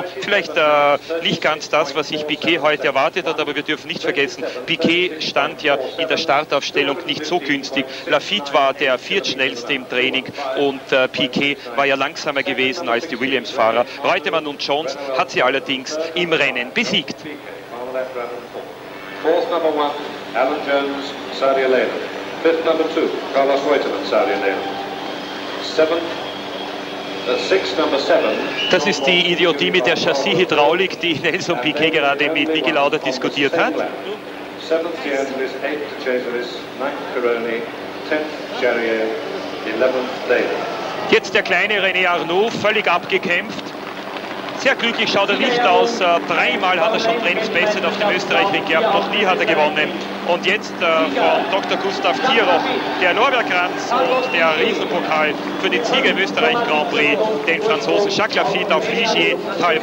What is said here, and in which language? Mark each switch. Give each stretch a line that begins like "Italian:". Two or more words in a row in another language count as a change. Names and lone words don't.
German: Vielleicht nicht ganz das, was sich Piquet heute erwartet hat, aber wir dürfen nicht vergessen, Piquet stand ja in der Startaufstellung nicht so günstig. Laffite war der viertschnellste im Training und Piquet war ja langsamer gewesen als die Williams-Fahrer. Reutemann und Jones hat sie allerdings im Rennen besiegt.
English: Fourth number 1, Alan Jones, Saudi Arabia. Fifth number 2, Carlos Reutemann, Saudi Arabia. Sixth number 7.
German: Das ist die Idiotie mit der Chassis-Hydraulik, die Nelson Piquet gerade mit Niki Lauda diskutiert hat.
English: 7th D'Angelis, 8th Cesaris, 9th Pironi, 10th Charrier, 11th Daly.
German: Jetzt der kleine René Arnoux, völlig abgekämpft. Sehr glücklich schaut er nicht aus. Dreimal hat er schon Trainingsbestzeit auf dem Österreich-Ring gehabt, noch nie hat er gewonnen. Und jetzt von Dr. Gustav Thieroch der Lorbeerkranz und der Riesenpokal für den Sieger im Österreich-Grand Prix, den Franzosen Jacques Laffite auf Ligier, Talbot, Matra.